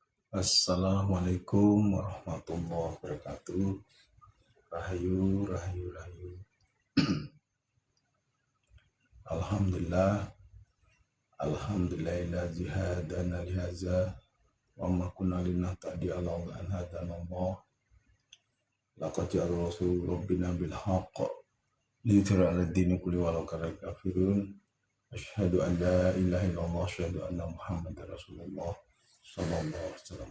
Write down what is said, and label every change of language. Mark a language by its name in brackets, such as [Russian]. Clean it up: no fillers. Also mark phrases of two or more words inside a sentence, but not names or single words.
[Arabic] السلام عليكم ورحمة الله وبركاته. [Javanese] Rahayu, rahayu, rahayu. [Arabic] الحمد لله الحمد لله هدانا لهذا وما كنا لنهتدي لولا أن هدانا الله. لقد جاء رسول ربنا بالحق ليظهره على الدين كله ولو كره الكافرون. أشهد أن لا إله إلا الله أشهد أن محمدا رسول الله صلى الله عليه وسلم.